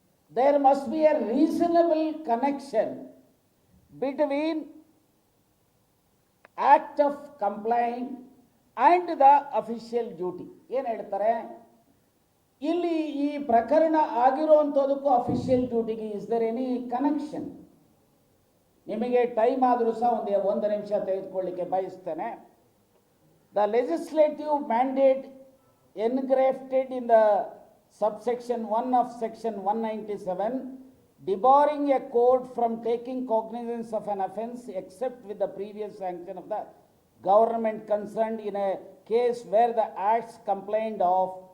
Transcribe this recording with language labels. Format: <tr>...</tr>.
<en>There must be a reasonable connection between act of complying and the official duty.</en> <kn>ಏನು ಹೇಳ್ತಾರೆ ಇಲ್ಲಿ, ಈ ಪ್ರಕರಣ ಆಗಿರುವಂಥದ್ದಕ್ಕೂ ಅಫಿಷಿಯಲ್ ಡ್ಯೂಟಿಗೆ</kn> <en>Is there any connection?</en> <kn>ನಿಮಗೆ ಟೈಮ್ ಆದರೂ ಸಹ ಒಂದು ನಿಮಿಷ ತೆಗೆದುಕೊಳ್ಳಿಕ್ಕೆ ಬಯಸ್ತೇನೆ.</kn> <en>the legislative mandate engrafted in the subsection 1 of section 197 debarring a court from taking cognizance of an offence except with the previous sanction of the government concerned in a case where the acts complained of</en>